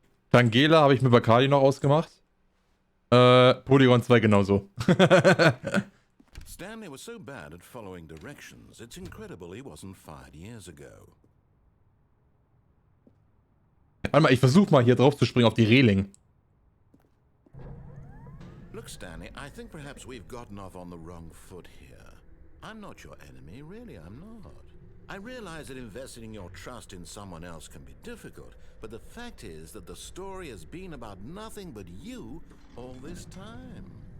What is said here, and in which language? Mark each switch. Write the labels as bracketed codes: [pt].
[de] Tangela habe ich mit Bacardi noch ausgemacht. Polygon 2 genauso. [en] Stanley was so bad at following directions, it's incredible he wasn't fired years ago. [de] Warte mal, ich versuche mal hier drauf zu springen auf die Reling. [en] Look, Stanley, I think perhaps we've gotten off on the wrong foot here. I'm not your enemy, really, I'm not. I realize that investing your trust in someone else can be difficult, but the fact is that the story has been about nothing but you all this time.